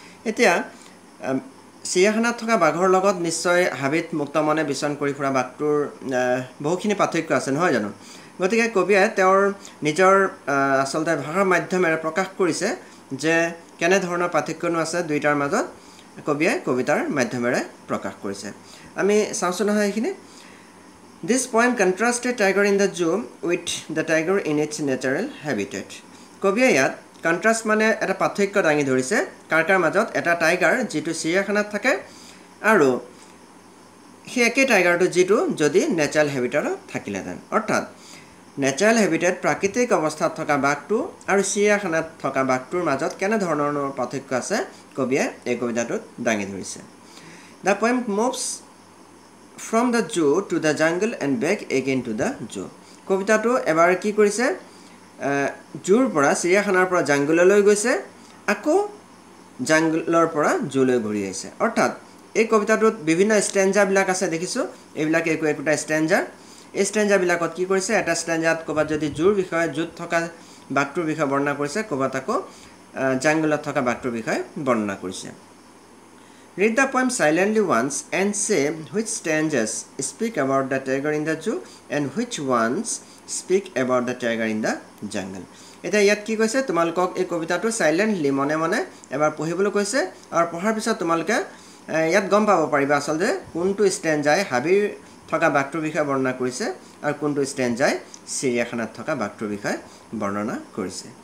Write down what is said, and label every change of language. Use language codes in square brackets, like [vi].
[as] এতিয়া চিৰিয়াখানাত থকা বাঘৰ লগত নিশ্চয় হাবিত মুক্তমনে বিচৰণ কৰি ফুৰা বাঘটোৰ বহুখিনি পাৰ্থক্য আছে, নহয় জানো? গতিকে কবিয়ে তেওঁৰ নিজৰ আচলতে ভাষাৰ মাধ্যমেৰে প্ৰকাশ কৰিছে যে কেনেধৰণৰ পাৰ্থক্যনো আছে দুইটাৰ মাজত, কবিয়ে কবিতাৰ মাধ্যমেৰে প্ৰকাশ কৰিছে। আমি চাওঁচোন নহয় এইখিনি। [en] This poem contrasted tiger in the zoo with the tiger in its natural habitat. [as] কবিয়ে ইয়াত কণ্ট্ৰাষ্ট মানে এটা পাৰ্থক্য দাঙি ধৰিছে কাৰ মাজত, এটা টাইগাৰ যিটো চিৰিয়াখানাত থাকে আৰু সেই একেই টাইগাৰটো যিটো যদি নেচাৰেল হেবিটেটত থাকিলেহেঁতেন। অৰ্থাৎ নেচাৰেল হেবিটেট প্ৰাকৃতিক অৱস্থাত থকা বাঘটো আৰু চিৰিয়াখানাত থকা বাঘটোৰ মাজত কেনেধৰণৰ পাৰ্থক্য আছে কবিয়ে এই কবিতাটোত দাঙি ধৰিছে। [en] The poem moves from the zoo to the jungle and back again to the zoo. [as] কবিতাটো এবাৰ কি কৰিছে, জুৰ পৰা চিৰিয়াখানাৰ পৰা জাংগললৈ গৈছে, আকৌ জাংগলৰ পৰা জুলৈ ঘূৰি আহিছে। অৰ্থাৎ এই কবিতাটোত বিভিন্ন ষ্টেঞ্জাবিলাক আছে দেখিছোঁ, এইবিলাক একোটা ষ্টেঞ্জাৰ। এই ষ্টেঞ্জাবিলাকত কি কৰিছে, এটা ষ্টেঞ্জাত ক'ৰবাত যদি জুৰ বিষয়ে জুত থকা বাঘটোৰ বিষয়ে বৰ্ণনা কৰিছে, ক'ৰবাত আকৌ জাংগলত থকা বাঘটোৰ বিষয়ে বৰ্ণনা কৰিছে। [en] Read the poem silently once and say which stanzas speak about the tiger in the zoo and which ones speak about the tiger in the jungle. [as] এতিয়া ইয়াত কি কৈছে, তোমালোকক এই কবিতাটো চাইলেণ্টলি মনে মনে এবাৰ পঢ়িবলৈ কৈছে আৰু পঢ়াৰ পিছত তোমালোকে ইয়াত গম পাব পাৰিবা আচলতে কোনটো ষ্টেঞ্জাই হাবিৰ থকা বাঘটোৰ বিষয়ে বৰ্ণনা কৰিছে আৰু কোনটো ষ্টেঞ্জাই চিৰিয়াখানাত থকা বাঘটোৰ বিষয়ে বৰ্ণনা কৰিছে।